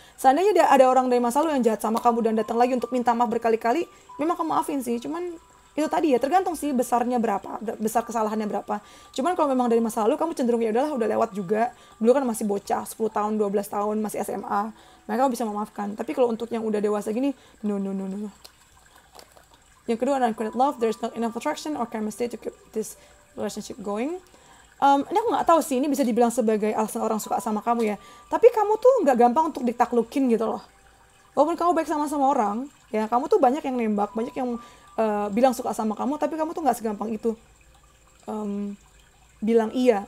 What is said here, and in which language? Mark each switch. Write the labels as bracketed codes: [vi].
[id] Seandainya ada orang dari masa lalu yang jahat sama kamu dan datang lagi untuk minta maaf berkali-kali, memang kamu maafin sih. Cuman itu tadi ya, tergantung sih besarnya berapa, besar kesalahannya berapa. Cuman kalau memang dari masa lalu kamu cenderung ya udahlah, udah lewat juga. Dulu kan masih bocah, 10 tahun, 12 tahun, masih SMA. Mereka bisa memaafkan. Tapi kalau untuk yang udah dewasa gini, no. Yang kedua, [en] uncreated love, there's not enough attraction or chemistry to keep this relationship going. [id] Ini aku nggak tahu sih, ini bisa dibilang sebagai alasan orang suka sama kamu ya. Tapi kamu tuh nggak gampang untuk ditaklukin gitu loh. Walaupun kamu baik sama orang, ya kamu tuh banyak yang nembak, banyak yang bilang suka sama kamu, tapi kamu tuh nggak segampang itu bilang iya.